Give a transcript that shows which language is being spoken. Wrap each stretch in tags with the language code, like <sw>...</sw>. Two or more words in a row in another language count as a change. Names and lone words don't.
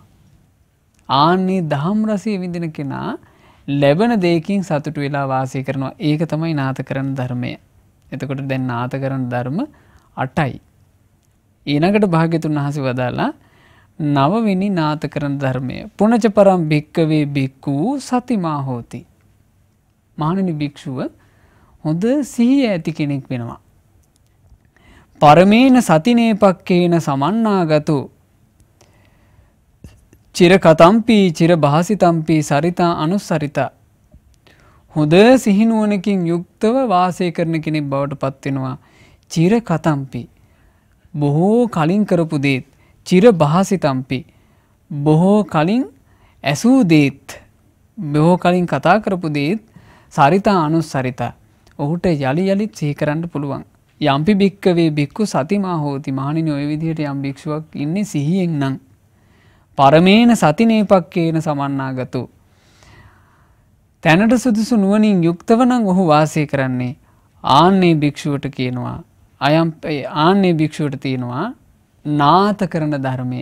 <si>ආන්නේ දහම් රසය විඳින කෙනා ලැබෙන දෙයකින් සතුටු වෙලා වාසය කරනවා. ඒක තමයි නාත කරන ධර්මය. එතකොට දැන් නාත කරන ධර්ම 8යි. ඊළඟට භාග්‍යතුන් වහන්සේ වදාලා නවවෙනි නාත කරන ධර්මය.</si> <pi>පුනච පරම් භික්කවේ භික්ඛු සතිමා හෝති.</pi> <si>මහණෙනි භික්ෂුව හොඳ සිහිය ඇති කෙනෙක් වෙනවා.</si> <pi>පරමේන සතිනේපක්කේන සමන්නාගතෝ චිර කතම්පි චිර භාසිතම්පි සරිතා අනුස්සරිතා.</pi> <si>හොඳ සිහිනුවණකින් යුක්තව වාසය කරන කෙනෙක් බවට පත් වෙනවා.</si> <pi>චිර කතම්පි</pi> <si>බොහෝ කලින් කරපු දේත්,</si> <pi>චිර භාසිතම්පි</pi> <si>බොහෝ කලින් ඇසූ දේත්, බොහෝ කලින් කතා කරපු දේත්,</si> <pi>සරිතා අනුස්සරිතා</pi> <si>ඔහුට යලි යලිත් සිහි කරන්න පුළුවන්.</si> <pi>යම්පි භික්කවේ භික්ඛු සතිමා හෝති.</pi> <si>මහණෙනි ඔය විදිහට යම් භික්ෂුවක් ඉන්නේ සිහියෙන් නම්</si> <pi>පරමේන සතිනේපක්කේන සමන්නාගතෝ.</pi> <si>තැනට සුදුසු නුවණින් යුක්තව නම් ඔහු වාසය කරන්නේ. ආන්නේ භික්ෂුවට කියනවා ආන්නේ භික්ෂුවට තියෙනවා නාත කරන ධර්මය.</si>